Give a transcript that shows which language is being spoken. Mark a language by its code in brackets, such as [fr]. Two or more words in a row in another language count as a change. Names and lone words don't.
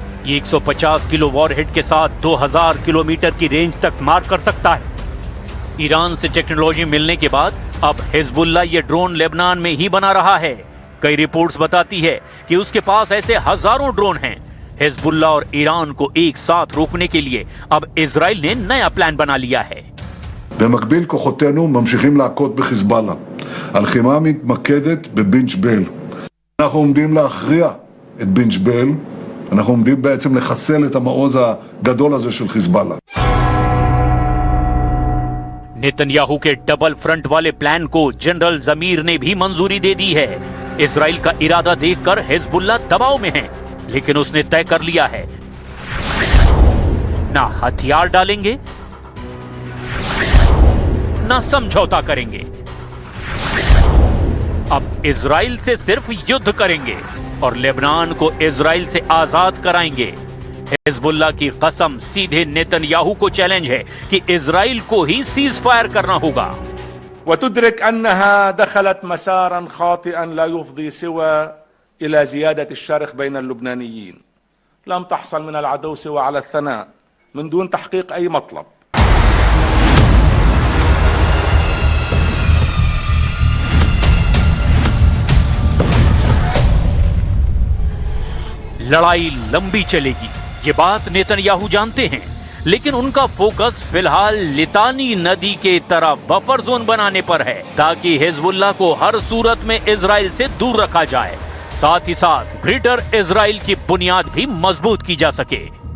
[hi] ये 150 किलो वॉरहेड के साथ 2000 किलोमीटर की रेंज तक मार कर सकता है। ईरान से टेक्नोलॉजी मिलने के बाद अब हिजबुल्लाह ये ड्रोन लेबनान में ही बना रहा है। कई रिपोर्ट्स बताती है कि उसके पास ऐसे हजारों ड्रोन हैं। हिजबुल्लाह और ईरान को एक साथ रोकने के लिए अब इजराइल ने नया प्लान बना लिया है। [he] במקביל כוחותינו ממשיכים להכות בחיזבאללה. הלחימה מתמקדת בבינג'-בל. אנחנו עומדים להכריע את בינג'-בל. אנחנו עומדים בעצם לחסל את המעוז הגדול הזה של חיזבאללה. [hi] नेतन्याहू के [en] double front [hi] वाले प्लान को जनरल जमीर ने भी मंजूरी दे दी है। इजराइल का इरादा देखकर हिजबुल्लाह दबाव में है, लेकिन उसने तय कर लिया है ना हथियार डालेंगे ना समझौता करेंगे। अब इजराइल से सिर्फ युद्ध करेंगे और लेबनान को इजराइल से आजाद कराएंगे। हिजबुल्लाह की कसम सीधे नेतन्याहू को चैलेंज है कि इजराइल को ही [en] cease fire [hi] करना होगा। [ar] وتدرك أنها دخلت مسارا خاطئا لا يفضي سوى إلى زيادة الشرخ بين اللبنانيين. لم تحصل من العدو سوى على الثناء من دون تحقيق أي مطلب. [hi] लड़ाई लंबी चलेगी, ये बात नेतन्याहू जानते हैं, लेकिन उनका फोकस फिलहाल लितानी नदी के तरफ [en] buffer zone [hi] बनाने पर है ताकि हिजबुल्लाह को हर सूरत में इजराइल से दूर रखा जाए, साथ ही साथ ग्रेटर इजराइल की बुनियाद भी मजबूत की जा सके।